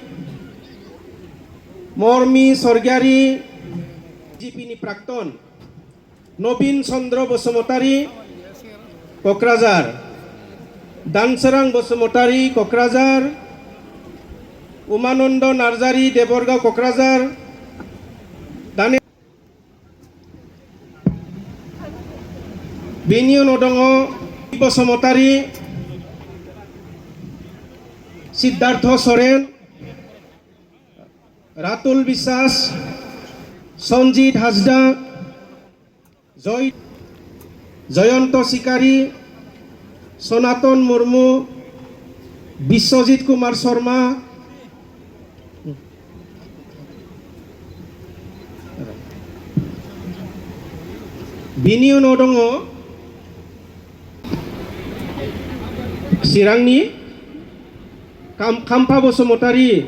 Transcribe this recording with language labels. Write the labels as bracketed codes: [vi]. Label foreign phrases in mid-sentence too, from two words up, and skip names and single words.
[brx] मर्मी स्वर्गीयारी, BJP प्राक्तन नवीन चंद्र बसुमतारी क'क्राझार, दानसोरां बसुमतारी क'क्राझार, उमानन्द नार्जारी देबरगाव क'क्राझार, बेनि उनाव दङ बसुमतारी, सिद्धार्थ सरेन, রাতুল বিশ্বাস, সঞ্জিত হাজদা, জয়ন্ত শিকারী, সনাতন মুর্মু, বিশ্বজিৎ কুমার শর্মা, बिनि उनाव दङ चिरांनि खाम्फा बसुमतारी